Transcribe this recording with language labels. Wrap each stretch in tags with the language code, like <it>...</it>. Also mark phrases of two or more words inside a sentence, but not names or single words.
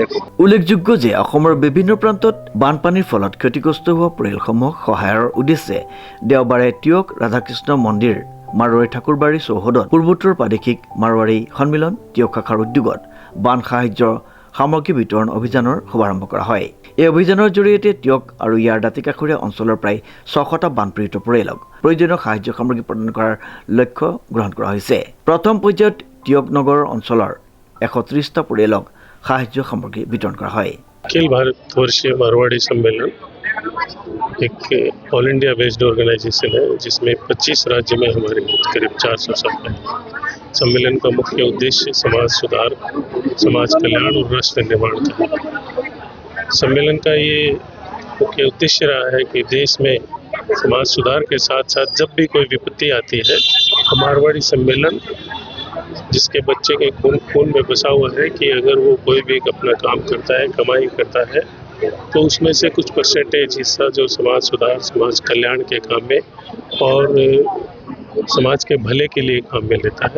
<as>উল্লেখযোগ্য যে অসমৰ বিভিন্ন প্ৰান্তত বানপানীৰ ফলত ক্ষতিগ্ৰস্ত হোৱা পৰিয়ালসমূহক সহায়ৰ উদ্দেশ্যে দেওবাৰে টিয়ক ৰাধাকৃষ্ণ মন্দিৰ মাৰোৱাৰী ঠাকুৰবাৰী চৌহদত পূৰ্বোত্তৰ প্ৰাদেশিক মাৰোৱাৰী সন্মিলন টিয়ক শাখাৰ উদ্যোগত বান সাহায্য সামগ্ৰী বিতৰণ অভিযানৰ শুভাৰম্ভ কৰা হয়। এই অভিযানৰ জৰিয়তে টিয়ক আৰু ইয়াৰ দাঁতিকাষৰীয়া অঞ্চলৰ প্ৰায় 600টা বানপীড়িত পৰিয়ালক প্ৰয়োজনীয় সাহায্য সামগ্ৰী প্ৰদান কৰাৰ লক্ষ্য গ্ৰহণ কৰা হৈছে। প্ৰথম পৰ্যায়ত টিয়ক নগৰ অঞ্চলৰ 130টা পৰিয়ালক সাহায্য সামগ্ৰী বিতৰণ কৰা হয়।</as> <hi>अखिल भारतवर्षीय मारवाड़ी सम्मेलन एक</hi> <en>all India based organisation</en> <hi>है जिसमें 25 राज्य में हमारे करीब 400 सभ्य हैं। सम्मेलन का मुख्य उद्देश्य समाज सुधार, समाज कल्याण और राष्ट्र निर्माण का है। सम्मेलन का ये मुख्य उद्देश्य रहा है कि देश में समाज सुधार के साथ साथ जब भी कोई विपत्ति आती है, मारवाड़ी सम्मेलन जिसके बच्चे के खून में बसा हुआ है कि अगर वो कोई भी अपना काम करता है, कमाई करता है, तो उसमें से कुछ परसेंटेज हिस्सा जो समाज सुधार, समाज कल्याण के काम में और समाज के भले के लिए काम में लेता है।</hi>